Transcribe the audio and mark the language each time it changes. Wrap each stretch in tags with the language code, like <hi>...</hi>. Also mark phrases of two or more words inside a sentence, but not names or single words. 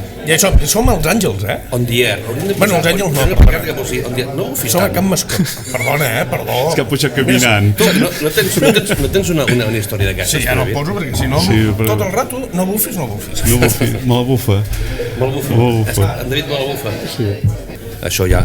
<ca>Som als Àngels,</ca> <en>On the air.</en> <ca>Bueno, els Àngels no. Som a Can Mascó. Perdona, perdó. És que ha pujat caminant. No tens una història d'aquestes? Sí, ja no el poso, perquè si no, tot el rato, no bufis. No bufis, me la bufa. En David me la bufa. Sí. Això ja.</ca>